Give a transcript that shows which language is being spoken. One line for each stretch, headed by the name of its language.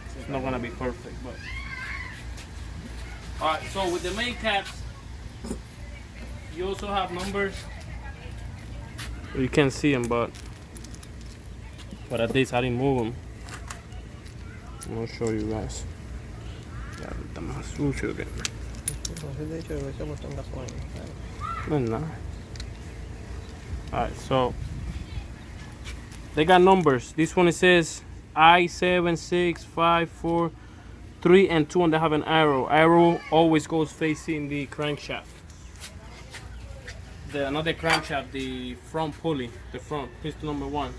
English: It's not gonna be perfect, but alright. So with the main caps, you also have numbers. You can't see them, but at least I didn't move them. I'm gonna show you guys.
Spanish: Ya está más sucio que. De hecho, debe ser puesto en gasolina. No es nada.
English: Alright, so they got numbers. This one it says I7, 6, 5, 4, 3, and 2, and they have an arrow. Arrow always goes facing the crankshaft. Not the crankshaft, the front pulley, the front piston number 1.